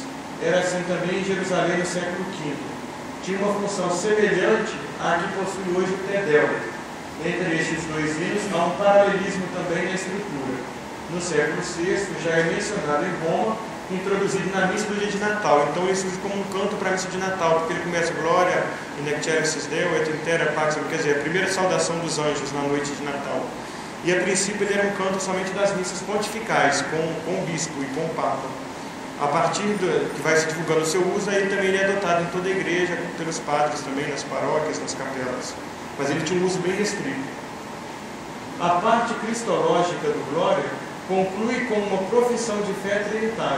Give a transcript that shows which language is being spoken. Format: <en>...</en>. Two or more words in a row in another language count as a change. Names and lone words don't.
<pt>Era assim também em Jerusalém no século V. Tinha uma função semelhante à que possui hoje o Tedel. Entre estes dois hinos há um paralelismo também na estrutura. No século VI já é mencionado em Roma, introduzido na missa do dia de Natal. Então ele surge como um canto para a missa de Natal, porque ele começa</pt> <la>Glória in excelsis Deo et in terra pax,</la> <pt>quer dizer, a primeira saudação dos anjos na noite de Natal. E a princípio ele era um canto somente das missas pontificais, com o bispo e com o papa. A partir que vai se divulgando o seu uso, aí também ele é adotado em toda a igreja, pelos padres também, nas paróquias, nas capelas. Mas ele tinha um uso bem restrito. A parte cristológica do Glória conclui com uma profissão de fé trinitária.</pt>